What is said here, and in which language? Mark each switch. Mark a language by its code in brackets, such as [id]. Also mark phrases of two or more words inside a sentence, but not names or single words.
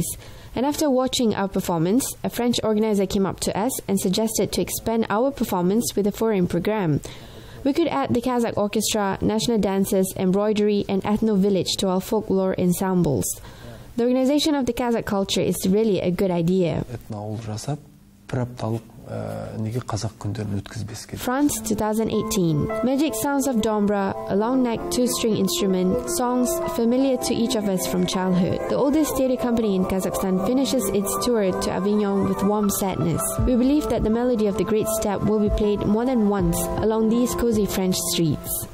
[en] And after watching our performance, a French organizer came up to us and suggested to expand our performance with a foreign program. We could add the Kazakh orchestra, national dances, embroidery, and ethno-village to our folklore ensembles. The organization of the Kazakh culture is really a good idea. [kk] неге қазақ күндерін өткізбеске. [en] France 2018. Magic sounds of Dombra, a long-necked two-string instrument, songs familiar to each of us from childhood. The oldest theatre company in Kazakhstan finishes its tour to Avignon with warm sadness. We believe that the melody of the Great Steppe will be played more than once along these cozy French streets.